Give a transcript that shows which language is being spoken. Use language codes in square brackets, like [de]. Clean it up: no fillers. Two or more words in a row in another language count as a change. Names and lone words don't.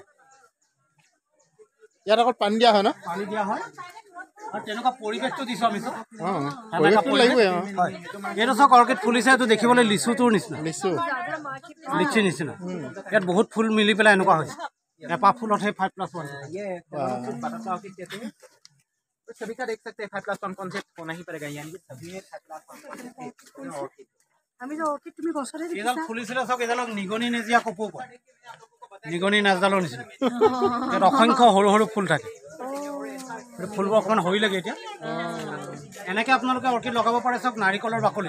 [as] ইয়াত অকল পানী দিয়া হয় ন পানী দিয়া হয় আৰু তেনেকুৱা পৰিৱেশটো দিছোঁ আমি চব পৰিৱেশটো লাগিবই হয় এইটো চাওক অৰ্কিড ফুলিছে এইটো দেখিবলৈ লিচুটোৰ নিচিনা লিচু লিচিৰ নিচিনা ইয়াত বহুত ফুল মিলি পেলাই এনেকুৱা হৈছে এপাহ ফুলত সেই 5+1 [hi] सभी का देख सकते हैं 5+1 कॉन्सेप्ट होना ही पड़ेगा यानी कि सभी में 5+1 [as] আমি যে অৰ্কিড তুমি গছতে এডাল ফুলিছিলে চাওক এডালক নিগনি নেজিয়া কপৌ কয় নিগনি নাজডালৰ নিচিনা ইয়াত অসংখ্য সৰু সৰু ফুল থাকে ফুলবোৰ অকণমান সৰি লাগে এতিয়া এনেকৈ আপোনালোকে অৰ্কিড লগাব পাৰে চাওক নাৰিকলৰ বাকলি